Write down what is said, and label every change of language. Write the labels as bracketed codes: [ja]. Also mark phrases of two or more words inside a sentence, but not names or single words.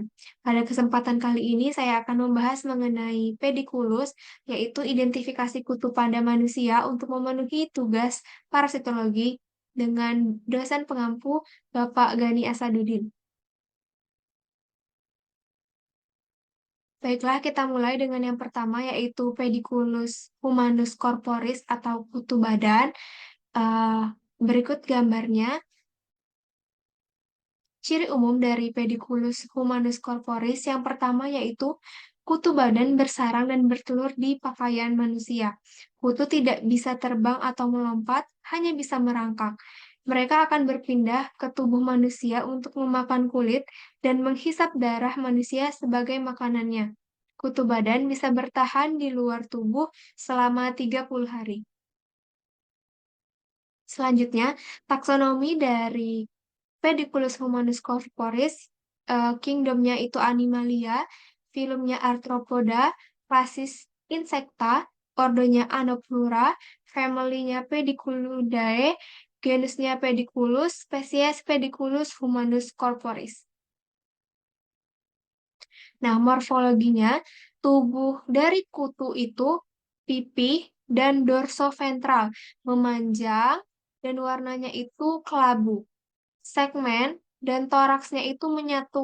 [id] Pada kesempatan kali ini saya akan membahas mengenai pedikulus, yaitu identifikasi kutub pada manusia untuk memenuhi tugas parasitologi dengan dosen pengampu Bapak Gani Asaduddin. Baiklah, kita mulai dengan yang pertama, yaitu pediculus humanus corporis atau kutu badan. Eh, Berikut gambarnya. Ciri umum dari pediculus humanus corporis yang pertama yaitu kutu badan bersarang dan bertelur di pakaian manusia. Kutu tidak bisa terbang atau melompat, hanya bisa merangkak. Mereka akan berpindah ke tubuh manusia untuk memakan kulit dan menghisap darah manusia sebagai makanannya. Kutu badan bisa bertahan di luar tubuh selama 30 hari. Selanjutnya, taksonomi dari Pediculus humanus corporis, kingdomnya itu Animalia, filumnya Arthropoda, klasis Insecta, ordonya Anoplura, familynya Pediculidae, genusnya Pediculus, spesies Pediculus humanus corporis. Nah, morfologinya, tubuh dari kutu itu pipih dan dorsoventral, memanjang, dan warnanya itu kelabu. Segmen dan toraksnya itu menyatu.